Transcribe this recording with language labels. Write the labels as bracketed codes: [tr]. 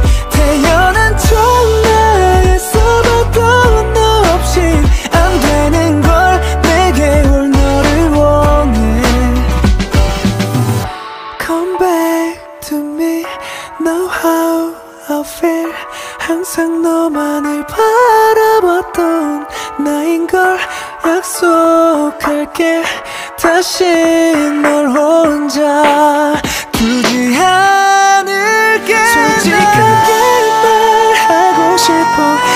[ko] 태어난 천하에서도 너 없인 안 되는 걸. 내게 올 너를 원해. [en] Come back to me, know how I feel. [ko] 항상 너만을 바라봤던 나인걸. 약속할게 다시 널 혼자 두지 않을게. 솔직하게 말하고 싶어.